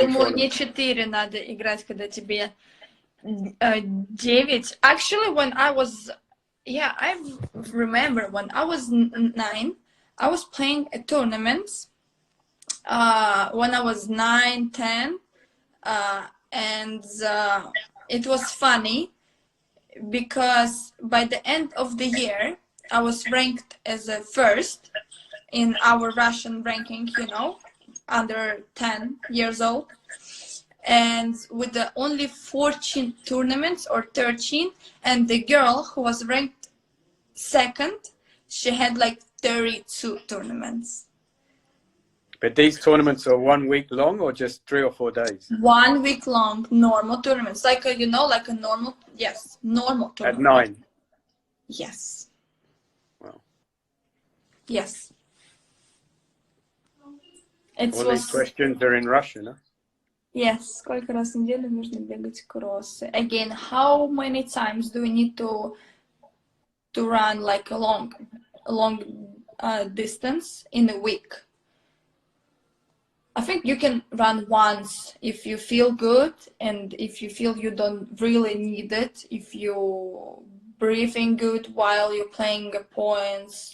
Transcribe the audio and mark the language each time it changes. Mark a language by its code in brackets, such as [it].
[ru] Я думаю, не 4 надо играть, когда тебе 9. [en] Actually, when I was, I remember when I was 9, I was playing at tournaments. When I was 9, 10, and it was funny because by the end of the year, I was ranked as a first in our Russian ranking, you know, under 10 years old. And with the only 14 tournaments or 13, and the girl who was ranked second, she had like 32 tournaments. But these tournaments are 1 week long or just 3 or 4 days? 1 week long normal tournaments, like a, you know, like a normal, yes, normal tournament. At 9? Yes. Wow. Yes. All these questions are in Russian, huh? Yes. [ru] Сколько раз в неделю нужно бегать кроссы? [en] Again, how many times do we need to run like a long distance in a week? I think you can run once if you feel good and if you feel you don't really need it, if you breathing good while you're playing points.